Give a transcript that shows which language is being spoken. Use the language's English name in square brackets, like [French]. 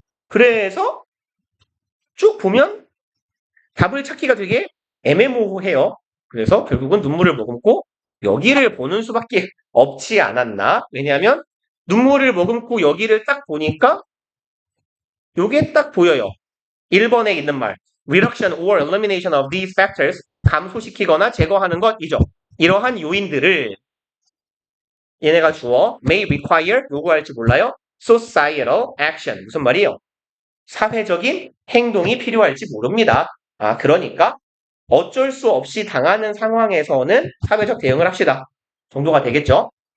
[Korean] 그래서 쭉 보면 답을 찾기가 되게 애매모호해요. 그래서 결국은 눈물을 머금고 여기를 보는 수밖에 없지 않았나? 왜냐하면 눈물을 머금고 여기를 딱 보니까 요게 딱 보여요. 1번에 있는 말. [English] Reduction or elimination of these factors. [Korean] 감소시키거나 제거하는 것이죠. 이러한 요인들을 얘네가 주어 [English] may require [Korean] 요구할지 몰라요. [English] societal action. [Korean] 무슨 말이에요? 사회적인 행동이 필요할지 모릅니다. 아, 그러니까 어쩔 수 없이 당하는 상황에서는 사회적 대응을 합시다. 정도가 되겠죠?